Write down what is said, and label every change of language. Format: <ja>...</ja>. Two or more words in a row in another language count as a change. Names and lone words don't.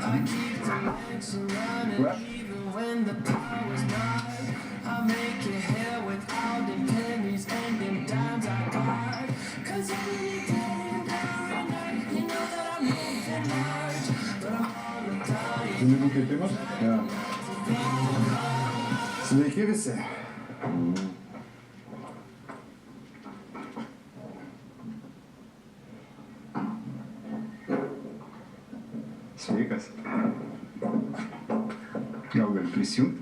<en>I keep the lights running even when the power's not. I make it here with all the pennies and them dimes I got. 'Cause every day and night, you know that I'm moving large, but I'm all the time.</en> <lt>Žinai, nukreipimas? Ja. Sveiki visi. Sveikas. Gal gali prisijungti?</lt>